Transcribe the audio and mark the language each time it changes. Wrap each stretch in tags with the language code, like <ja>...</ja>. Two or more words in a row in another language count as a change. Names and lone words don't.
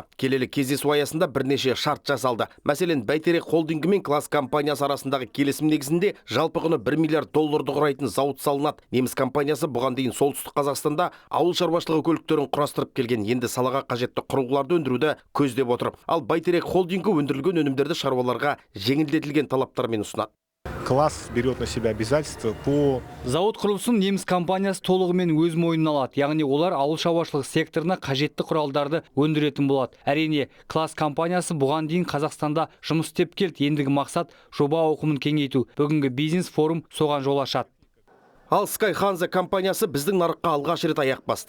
<kk>Келелі кездесу аясында бірнеше шарт жасалды. Мәселен, Бәйтерек холдингі мен Класс компаниясы арасындағы келісім негізінде жалпы құны $1 миллиард құрайтын зауыт салынады. Неміс компаниясы бұған дейін Солтүстік Қазақстанда ауыл шаруашылығы көліктерін құрастырып келген, енді салаға қажетті құрылғыларды өндіруді көздеп отыр. Ал Бәйтерек холдингі өндірілген өнімдерді шаруаларға жеңілдетілген талаптармен ұсынады.</kk> <ru>Класс берет на себя обязательства по...</ru> <kk>Зауыт құрылысын неміс компаниясы толығымен өз мойнына алады. Яғни олар ауыл шаруашылығы секторына қажетті құралдарды өндіретін болады. Әрине, Класс компаниясы бұған дейін Қазақстанда жұмыс істеп келді. Ендігі мақсат жоба ауқымын кеңейту. Бүгінгі бизнес форум соған жол ашады. Ал Sky Hansa компаниясы біздің нарыққа алғаш рет аяқ басты.</kk>